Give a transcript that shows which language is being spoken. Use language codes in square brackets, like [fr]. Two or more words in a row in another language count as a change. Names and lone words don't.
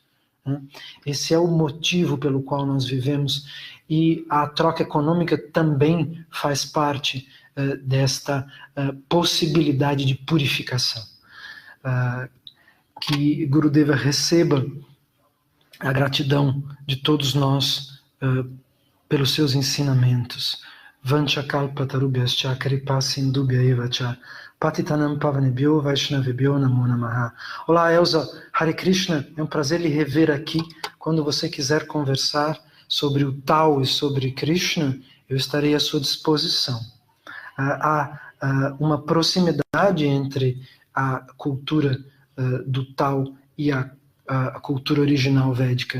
[pt] Esse é o motivo pelo qual nós vivemos, e a troca econômica também faz parte desta possibilidade de purificação. Que Gurudeva receba a gratidão de todos nós pelos seus ensinamentos. [sa] Vanchakalpatarubhyascha kripa sindubhya cha patitanam pavanebhyo vaishnavebhyo namo namaha. [pt] Olá, Elza, Hare Krishna, é um prazer lhe rever aqui. Quando você quiser conversar sobre o Tao e sobre Krishna, eu estarei à sua disposição. Há uma proximidade entre a cultura do Tao e a cultura original védica.